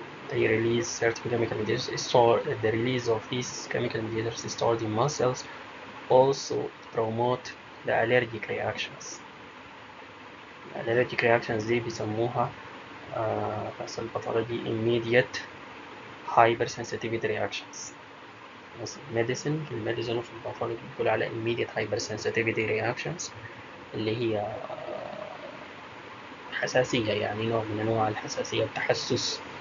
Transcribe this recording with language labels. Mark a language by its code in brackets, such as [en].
[en] They release certain chemical mediators. The release of these chemical mediators is stored in muscles also promote the allergic reactions. [ar] الالرجيك reactions دي بيسموها في الباثولوجي [en] immediate hypersensitivity reactions. [ar] بس في الميديسن وفي الباثولوجي بيقول على [en] immediate hypersensitivity reactions [ar] اللي هي حساسية, يعني نوع من أنواع الحساسية, التحسس